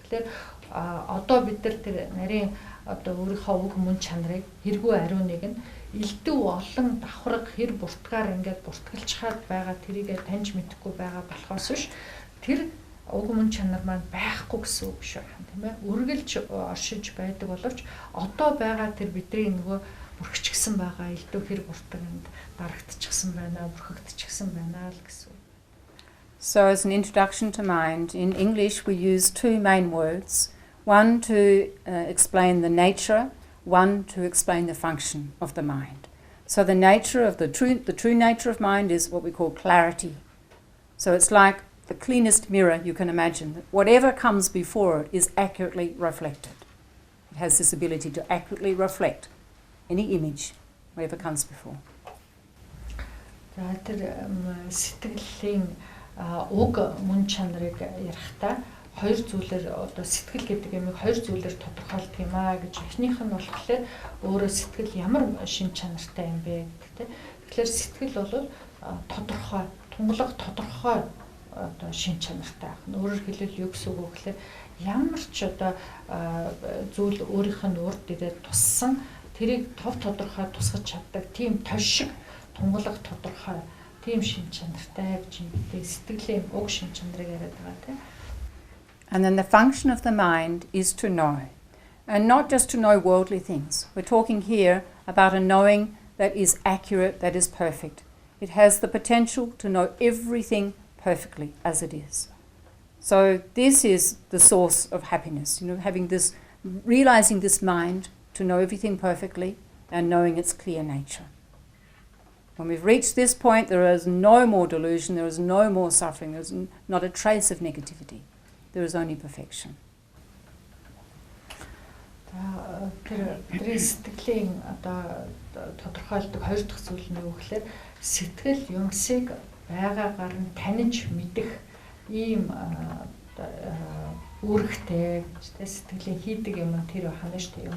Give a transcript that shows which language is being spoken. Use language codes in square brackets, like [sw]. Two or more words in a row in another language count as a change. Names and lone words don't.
[mn] Тэгэхээр одоо бид нар тэр нарийн одоо өөрийнхөө уг мөн чанарыг хэрэггүй ариуныг нь элдв олон давхарга хэр буртгаар ингээд буртгалчхаад байгаа тэрийгэ таньж мэдэхгүй байгаа болохоос биш тэр уг мөн чанар маань байхгүй гэсэн үг шүү тийм ээ. Үргэлж оршиж байдаг боловч одоо байгаа тэр бидний нөгөө бүрхчихсэн байгаа элдв хэр буртганд дарагдчихсан байна, бүрхэгдчихсэн байна л гэсэн. [en] So as an introduction to mind, in English we use two main words, one to explain the nature, one to explain the function of the mind. So the nature of the true nature of mind is what we call clarity. So it's like the cleanest mirror you can imagine, that whatever comes before it is accurately reflected. It has this ability to accurately reflect any image, whatever comes before. [mn] Тэр сэтгэлийн уг мөн чанарыг ярихтаа хоёр зүйлээр одоо сэтгэл гэдэг юмыг хоёр зүйлээр тодорхойлдог юм аа гэж эхнийх нь болохоор өөрөө сэтгэл ямар шин чанартай юм бэ гэдэг. Тэгэхээр сэтгэл бол тодорхой, тунгалаг тодорхой одоо шин чанартай ах. Өөрөөр хэлбэл юу гэсэн үг вэ гэхээр ямар ч одоо зүйл өөрийнх нь урд ирээд туссан тэрийг тов тодорхой тусгаж чаддаг тийм тошиг тунгалаг тодорхой тийм шин чанартай гэж юм. Сэтгэлийн уг шин чанарыг яриад байгаа тийм. [en] And then the function of the mind is to know, and not just to know worldly things. We're talking here about a knowing that is accurate, that is perfect. It has the potential to know everything perfectly as it is. So this is the source of happiness, having this, realizing this mind to know everything perfectly and knowing its clear nature. When we've reached this point, there is no more delusion, there is no more suffering, there is not a trace of negativity. There is only perfection. [mn] Тэр сэтгэлийн одоо тодорхойлдог хоёр дахь зүйл нь юу гэхээр сэтгэл юмсыг байгаагаар нь таньж мэдэх ийм үүрэгтэй сэтгэлийн хийдэг юм тэр байна шүү дээ.